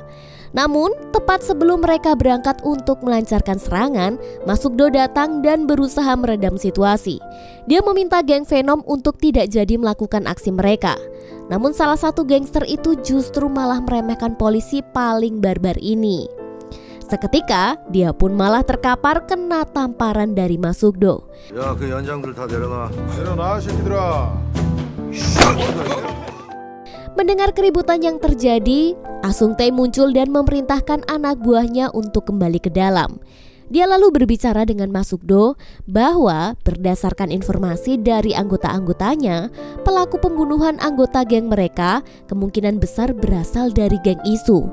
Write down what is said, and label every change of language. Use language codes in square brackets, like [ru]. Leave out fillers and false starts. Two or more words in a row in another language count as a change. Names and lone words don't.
[id] Namun, tepat sebelum mereka berangkat untuk melancarkan serangan, Masugdo datang dan berusaha meredam situasi. Dia meminta geng Venom untuk tidak jadi melakukan aksi mereka. Namun salah satu gangster itu justru malah meremehkan polisi paling barbar ini. Seketika, dia pun malah terkapar kena tamparan dari Masugdo. [ko] 야, 그 연장들 다 내려놔. 내려놔, 새끼들아. [id] Mendengar keributan yang terjadi, Ah Sung Tai muncul dan memerintahkan anak buahnya untuk kembali ke dalam. Dia lalu berbicara dengan Masugdo bahwa berdasarkan informasi dari anggota-anggotanya, pelaku pembunuhan anggota geng mereka kemungkinan besar berasal dari geng Isu.